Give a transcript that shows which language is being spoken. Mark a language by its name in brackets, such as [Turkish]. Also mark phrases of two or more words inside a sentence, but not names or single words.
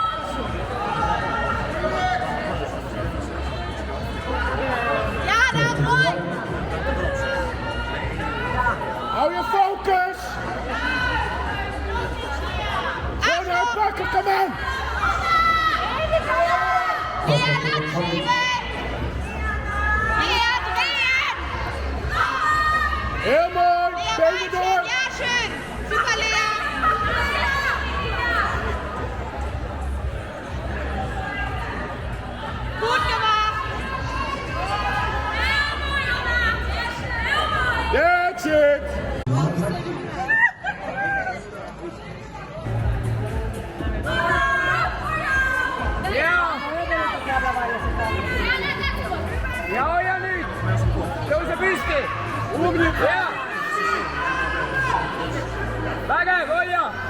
[Dutch] Hou je focus! Gewoon pakken, kom aan! Heel mooi! Benen door! Ja, [German] schön! Super, Lea! Gut gemacht! [English] That's it! [Finnish] Ja, ja nyt! [Estonian] Tõuse püsti! Ja! Vägev, hoia!